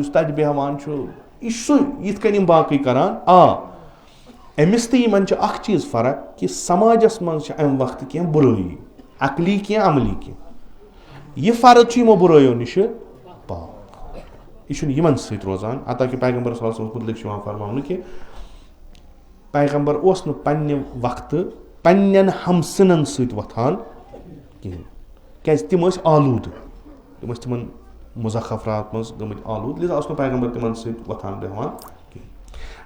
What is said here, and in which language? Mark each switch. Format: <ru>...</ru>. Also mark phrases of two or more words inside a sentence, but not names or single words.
<ks>یُس تتہِ بیٚہوان چھُ. یہِ چھُ سُے یِتھ کٔنۍ یِم باقٕے کران. أمِس تہٕ یِمن چھِ اکھ چیٖز فرق کہِ سماجس منٛز چھِ امہِ وقتہٕ کینٛہہ بُرٲیی. عقلی کینٛہہ عملی کینٛہہ. یہِ فرد چھُ یِمو بُرٲیو نِشہِ پاک. یہِ چھُنہٕ یِمن سۭتۍ روزان. عطا کہِ پیغمبر</ks> <ar>صلی اللہ علیہ وسلم</ar> <ks>مُتعلِق چھُ یِوان فرماونہٕ کہِ پیغمبر اوس نہٕ پننہِ وقتہٕ پننٮ۪ن ہمسنن سۭتۍ وۄتھان کِہینۍ. کیازِ تِم ٲسۍ آلوٗدٕ. تِم ٲسۍ تِمن مُزخرفات منٛز گٔمٕتۍ آلوٗد. لِذا اوس نہٕ پیغمبر تِمن سۭتۍ وۄتھان بیٚہوان کِہینۍ.</ks>